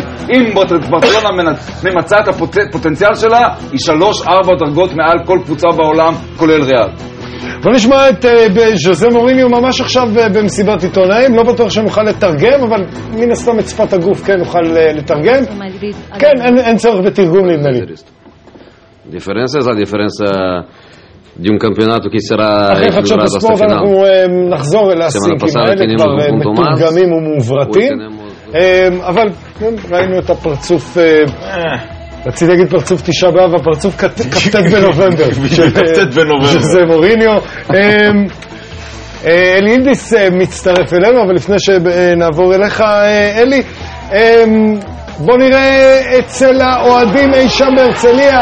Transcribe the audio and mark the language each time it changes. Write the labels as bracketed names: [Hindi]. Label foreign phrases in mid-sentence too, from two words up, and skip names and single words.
[Hebrew] אם ברצלונה ממצאה את הפוטנציאל שלה, היא 3-4 דרגות מעל כל קבוצה בעולם, כולל ריאל. בוא נשמע את ז'וזה מוריניו ממש עכשיו במסיבת עיתונאים. לא בטוח שנוכל לתרגם, אבל מן הסתם את שפת הגוף כן נוכל לתרגם. כן, אין צורך בתרגום נדמה לי. [Italian] Differenza è la differenza di un campionato che sarà [Hebrew] אחרי חדשות הספורט אנחנו נחזור אל הסינקים האלה כבר מתורגמים ומעוברתים, אבל ראינו את הפרצוף רציתי להגיד פרצוף תשעה באב, הפרצוף כ"ט בנובמבר. כ"ט בנובמבר. שזה מוריניו. אלי אילדיס מצטרף אלינו, אבל לפני שנעבור אליך, אלי, בוא נראה אצל האוהדים אי שם בהרצליה.